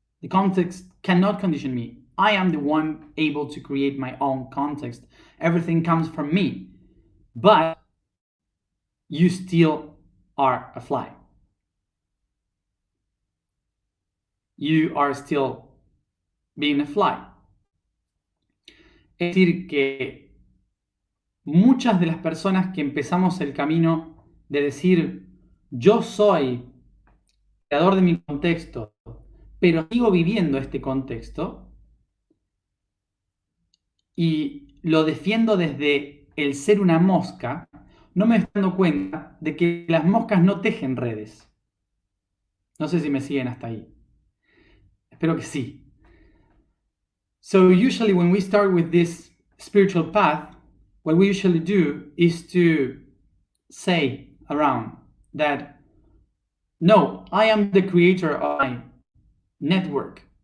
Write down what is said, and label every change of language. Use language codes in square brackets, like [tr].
[en] The context cannot condition me. I am the one able to create my own context. Everything comes from me. But you still are a fly. You are still being a fly. [es] Es decir, que muchas de las personas que empezamos el camino de decir, yo soy creador de mi contexto, pero sigo viviendo este contexto y lo defiendo desde el ser una mosca, no me estoy dando cuenta de que las moscas no tejen redes. No sé si me siguen hasta ahí. Espero que sí. [en] So usually when we start with this spiritual path, what we usually do is to say around that, no, I am the creator of my network.